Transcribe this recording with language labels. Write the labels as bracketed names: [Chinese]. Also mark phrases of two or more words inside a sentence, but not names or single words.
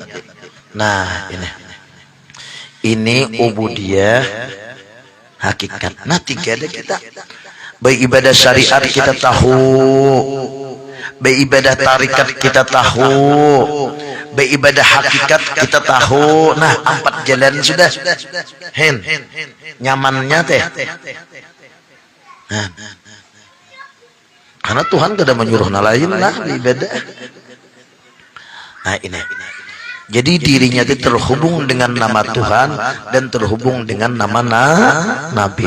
[Indonesian] Nah, ini ubudiyah hakikat. Nah, tiga ada kita. Baik ibadah syariat kita tahu beribadah tarikat kita tahu, beribadah hakikat kita tahu. Nah, 4 jalan sudah nyamannya teh. Nah, karena Tuhan tidak menyuruh lain lah ibadah. Nah, ini jadi dirinya itu terhubung dengan nama Tuhan dan terhubung dengan nama Nabi.